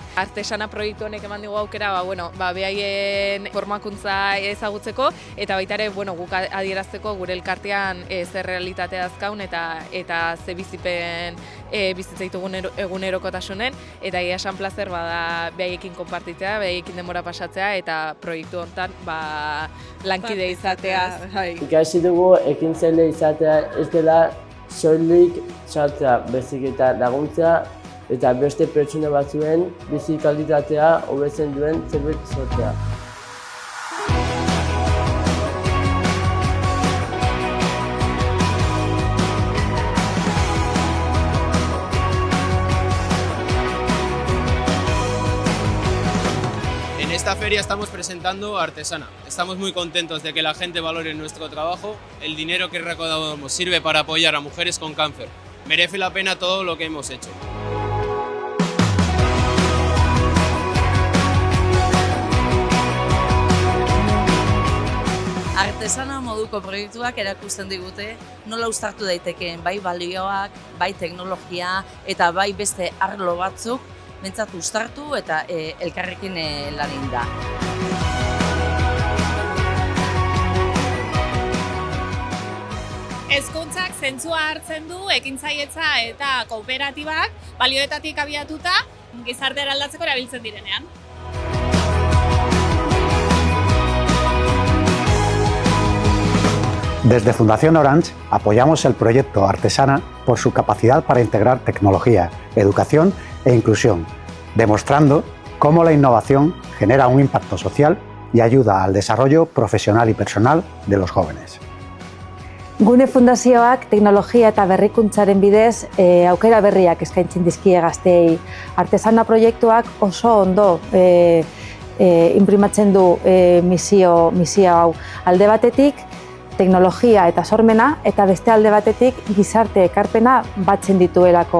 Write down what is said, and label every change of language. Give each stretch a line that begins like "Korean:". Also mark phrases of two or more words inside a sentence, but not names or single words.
Basque: Artesana proiektu honek eman digu aukera behaien formakuntza ezagutzeko eta baita ere guk adierazteko gure elkartean zer realitatea azkaun eta ze bizipen bizitza ditugun egunerokotasunen eta egia esan plazer bada behaiekin konpartitzea, behaiekin denbora pasatzea eta proiektu hontan lankide izatea. Ikasi dugu ekintzaile izatea ez dela soilik sartzea, baizik eta laguntzea eta beste pertsona batzuen bizi kalitatea hobetzen duen zerbait sortzea.
Spanish: En esta feria estamos presentando Artesana. Estamos muy contentos de que la gente valore nuestro trabajo. El dinero que recaudamos sirve para apoyar a mujeres con cáncer. Merece la pena todo lo que hemos hecho.
Basque: Artesana moduko proiektuak erakusten digute nola uztartu daitekeen bai balioak, bai teknologia eta bai beste arlo batzuk bentsat uztartu eta elkarrekin lan egin da. Hezkuntzak zentzua hartzen du ekintzailetza eta kooperatibak balioetatik abiatuta gizartea aldatzeko erabiltzen direnean.
Spanish: Desde Fundación Orange apoyamos el proyecto Artesana por su capacidad para integrar tecnología, educación e inclusión, demostrando cómo la innovación genera un impacto social y ayuda al desarrollo profesional y personal de los jóvenes.
Basque: Gune Fundazioak teknologia eta berrikuntzaren bidez aukera berriak eskaintzen dizkie gazteei. Artesana proiektuak oso ondo inprimatzen du misio hau. Alde batetik, teknologia eta sormena, eta beste alde batetik gizarte ekarpena batzen dituelako.